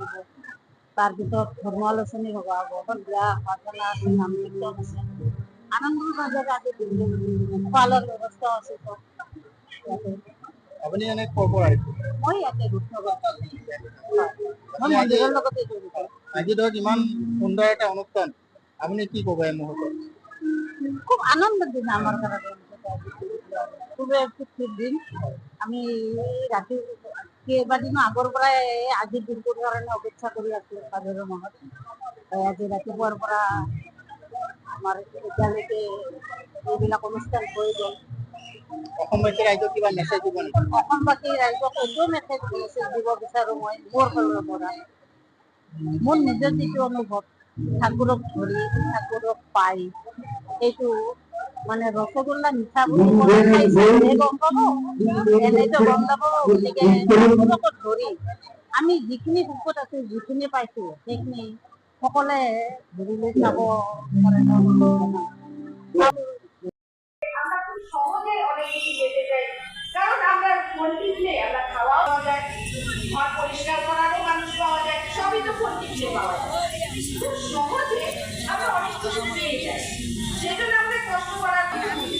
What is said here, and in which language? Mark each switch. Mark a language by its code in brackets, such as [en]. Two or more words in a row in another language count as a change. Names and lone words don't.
[as] তাৰপিছত ধৰ্ম আলোচনী হ'ব, বিয়া প্ৰাৰ্থনা আছে, নাম কীৰ্তন আছে। আনন্দৰ মাজত আজি খোৱা লোৱাৰ ব্যৱস্থা আছে চব ইয়াতে। আপুনি এনে ক'ৰ পৰা আহিছে? মই ইয়াতে মই মন্দিৰৰ লগতে জড়িত। আজি ধৰক ইমান সুন্দৰ এটা অনুষ্ঠান, আপুনি কি ক'ব এই মুহূৰ্তত? [bn] খুব আনন্দের দিন আমার কাছে, খুবই খুশির দিন। [as] আমি রাতে কেইবাদিনো আগৰ পৰাই আজিৰ দিনটোৰ কাৰণে অপেক্ষা কৰি আছো ভাদৰ মাহত। আজি ৰাতিপুৱাৰ পৰা আমাৰ এতিয়ালৈকে এইবিলাক অনুষ্ঠান হৈ গ'ল। অসমবাসী ৰাইজক কিবা মেছেজ দিব নেকি? অসমবাসী ৰাইজক এইটো মেছেজ দিব বিচাৰো মই মোৰ ফালৰ পৰা। মোৰ নিজৰ যিটো অনুভৱ, ঠাকুৰক ধৰি ঠাকুৰক পাই, এইটো মানে ৰসগোল্লা মিঠা বুলি খাইছে গম পাব, এনেতো গম পাব। গতিকে ঠাকুৰকো ধৰি আমি যিখিনি সুখত আছো, যিখিনি পাইছো, সেইখিনি সকলোৱে ধৰি লৈ যাব পাৰে। [bn] আমরা খুব সহজে অনেক কিছু পেতে চাই, কারণ আমরা ফোন টিপলে আমরা খাওয়াও পাওয়া যায়, ঘর পরিষ্কার করারও মানুষ পাওয়া যায়, সবই তো ফোন টিপলে পাওয়া যায়। খুব সহজে আমরা অনেক কিছু পেয়ে যাই, সেজন্য আমরা কষ্ট করার কথা বলি।